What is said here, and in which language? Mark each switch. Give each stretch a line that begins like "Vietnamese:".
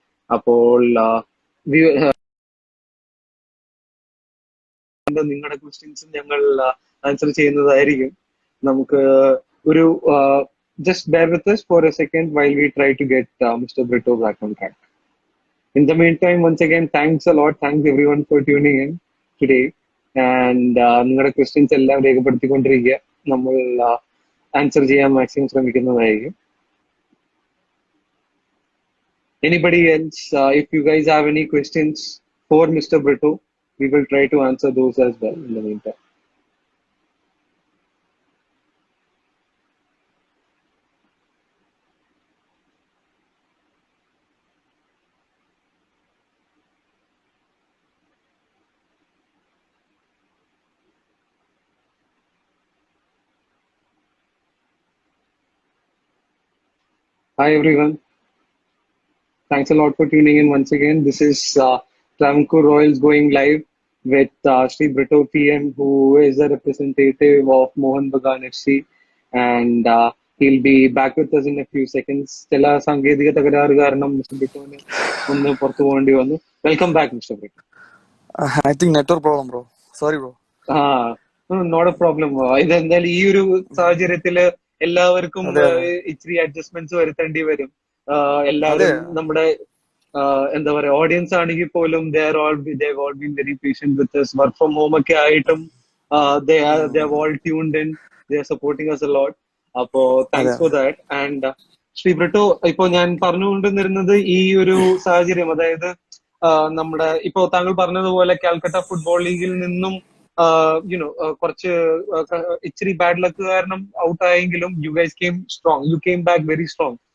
Malayalam: അപ്പോൾ നിങ്ങളുടെ ക്വസ്റ്റ്യൻസും ഞങ്ങൾ ആൻസർ ചെയ്യുന്നതായിരിക്കും. നമുക്ക് ഒരു
English: just bear with us for a second while we try to get Mr. Britto back on track. In the meantime, once again, thanks a lot. Thanks everyone for tuning in today.
Malayalam: And നിങ്ങളുടെ questions എല്ലാം രേഖപ്പെടുത്തിക്കൊണ്ടിരിക്കുക. നമ്മൾ answer ചെയ്യാൻ maximum ശ്രമിക്കുന്നതായിരിക്കും.
English: Anybody else, if you guys have any questions for Mr. Britto, we will try to answer those as well in the meantime. Hi everyone. Thanks a lot for tuning in once again. This is Travancore Royals going live with Sri Britto PM, who is a representative of Mohun Bagan FC, and he'll be back with us in a few seconds. Stella Sangeedika Tagarar Garnam, Mr. Britto. Welcome back, Mr. Britto. I think network problem, bro. Sorry, bro. Not a problem.
Malayalam: ഇതെന്തായാലും ഈ ഒരു സാഹചര്യത്തില് എല്ലാവർക്കും ഇച്ചിരി adjustments വരുത്തേണ്ടി വരും. എല്ലാവരും നമ്മുടെ എന്താ പറയാ ഓഡിയൻസ് ആണെങ്കിൽ പോലും
English: they've all been very patient with us. Work from home
Malayalam: ഒക്കെ ആയിട്ടും
English: they have all tuned in. They are supporting us a lot.
Malayalam: അപ്പോ
English: Thanks for that.
Malayalam: And Shri Britto, ഇപ്പോ ഞാൻ പറഞ്ഞുകൊണ്ടിരുന്നത് ഈ ഒരു സാഹചര്യം, അതായത് നമ്മുടെ ഇപ്പോ താങ്കൾ പറഞ്ഞതുപോലെ കാൽക്കട്ട ഫുട്ബോൾ ലീഗിൽ നിന്നും കുറച്ച് ഇച്ചിരി ബാഡ് ലക്ക് കാരണം ഔട്ട് ആയെങ്കിലും
English: You guys came strong. You came back very strong.